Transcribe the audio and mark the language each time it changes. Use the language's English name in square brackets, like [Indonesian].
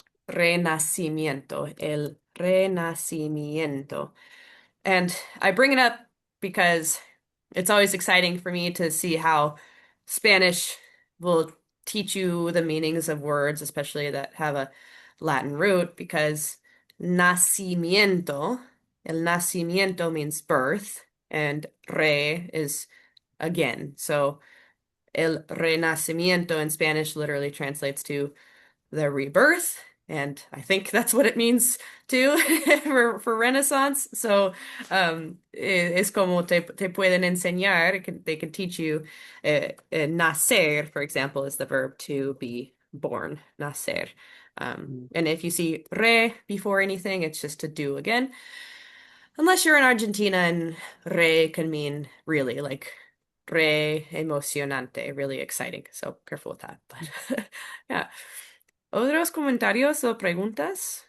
[Spanish] Renacimiento, el renacimiento. [English] And I bring it up because it's always exciting for me to see how Spanish will teach you the meanings of words, especially that have a Latin root, because nacimiento, el nacimiento means birth, and re is again. So el renacimiento in Spanish literally translates to the rebirth, and I think that's what it means too for Renaissance. So es como te pueden enseñar, they can teach you nacer, for example, is the verb to be born, nacer. And if you see re before anything, it's just to do again. Unless you're in Argentina and re can mean really, like re emocionante, really exciting. So careful with that. But yeah. [Spanish] ¿Otros comentarios o preguntas?